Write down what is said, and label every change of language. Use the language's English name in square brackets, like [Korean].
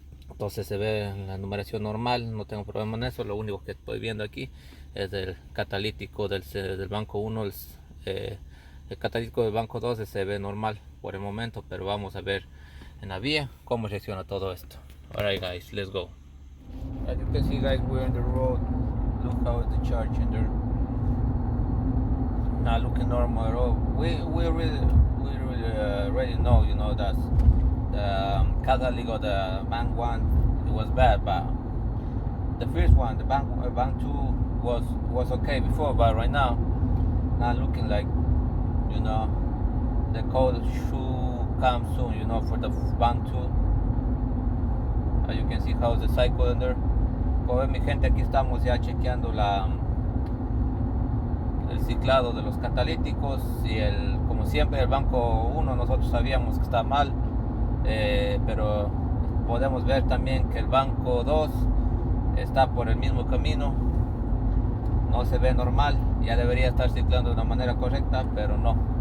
[Spanish] Entonces se ve la numeración normal, no tengo problema en eso. Lo único que estoy viendo aquí es el catalítico del banco 1, el catalítico del banco 2 se ve normal por el momento, pero vamos a ver en la vía cómo reacciona todo esto. [English] Alright guys, let's go. As you can see guys, we're on the road. Look how is the charge in there. Not looking normal at all. We really already know, you know, that the catalytic of the bank 1 it was bad, but the first one, the bank 2 was okay before, but right now not looking like, you know, the code should come soon, you know, for the bank 2. As you can see how the cycle in there. [Spanish] Como ven mi gente, aquí estamos ya chequeando el ciclado de los catalíticos y como siempre el banco 1 nosotros sabíamos que está mal, pero podemos ver también que el banco 2 está por el mismo camino, no se ve normal, ya debería estar ciclando de una manera correcta, pero no.